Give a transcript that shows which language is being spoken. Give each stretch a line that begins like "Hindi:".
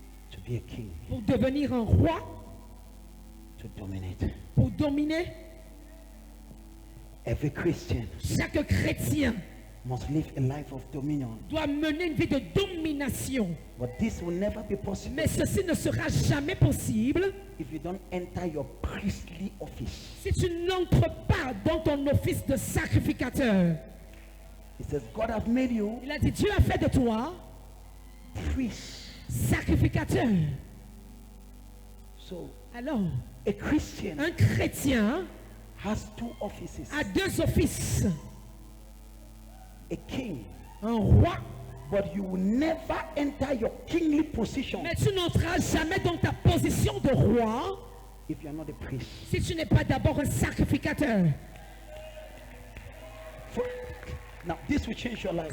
English: To be a king,
French: Pour devenir un roi,
English: to dominate.
French: pour dominer.
English: Every Christian
French: Chaque chrétien
English: must live a life of dominion.
French: doit mener une vie de domination.
English: But this will never be possible
French: Mais ceci ne sera jamais possible
English: if you don't enter your priestly office.
French: si tu n'entres pas dans ton office de sacrificateur.
English: It says, God has made you
French: Il a dit, Dieu a fait de toi
English: priest.
French: sacrificateur.
English: So
French: Alors,
English: a Christian
French: un chrétien
English: has two offices.
French: a deux offices.
English: A king,
French: Un roi,
English: but you will never enter your kingly position
French: mais tu n'entreras jamais dans ta position de roi
English: if you are not a priest.
French: si tu n'es pas d'abord un sacrificateur.
English: Fo- Now, this will change your life.